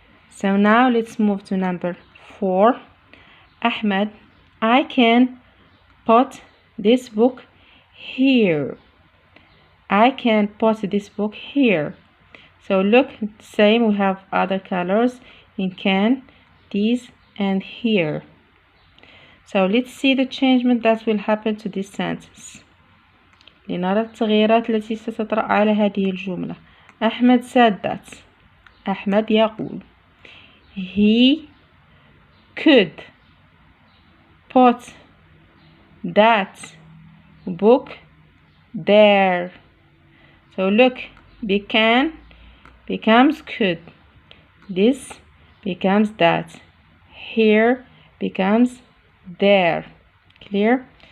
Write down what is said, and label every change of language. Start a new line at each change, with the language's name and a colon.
English: So now let's move to number 4. Ahmed, I can put this book here. I can put this book here. So look, same, we have other colors in can, these, and here. So let's see the changement that will happen to this sentence.
Arabic: لنرى التغييرات التي ستطرأ على هذه الجملة.
English: أحمد said that. أحمد يقول he could put that book there. So look, can becomes could, this becomes that, here becomes there. Clear?